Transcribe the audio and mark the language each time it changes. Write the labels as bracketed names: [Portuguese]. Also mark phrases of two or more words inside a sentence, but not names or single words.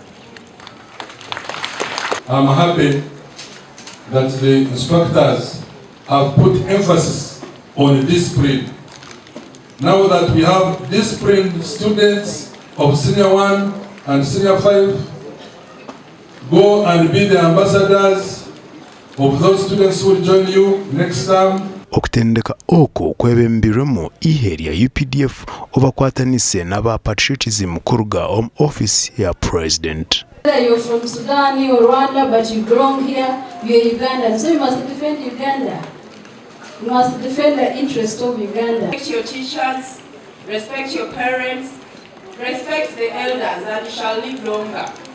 [English] I'm happy that the instructors have put emphasis on discipline. Now that we have disciplined students of senior 1 and senior 5, go and be the ambassadors of those students who will join you next time. [Nyankole] Okutendeka oku kwebembirwemu ihe rya UPDF obakwatanise n'aba patriotism kuruga omu office ya president. [English] Whether you're from Sudan or Rwanda, but you belong here, you're Uganda, so you must defend Uganda. You must defend the interest of Uganda. Respect your teachers, respect your parents, respect the elders, and you shall live longer.